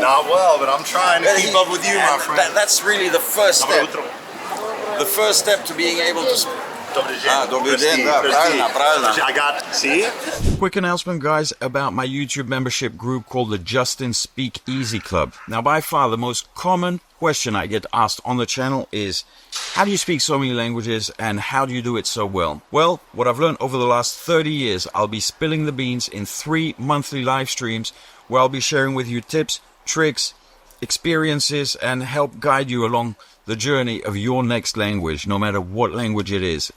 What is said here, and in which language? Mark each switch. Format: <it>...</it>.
<en>Not well, but I'm trying to keep up with you, my friend. That's really the first step. The first step to being able to...</en> <ru>Добрый день, да, правильно.</ru> <en>I got, see? Quick announcement, guys, about my YouTube membership group called the Justin Speak Easy Club. Now, by far, the most common question I get asked on the channel is, how do you speak so many languages and how do you do it so well? Well, what I've learned over the last 30 years, I'll be spilling the beans in 3 monthly live streams where I'll be sharing with you tips, tricks, experiences, and help guide you along the journey of your next language, no matter what language it is.</en>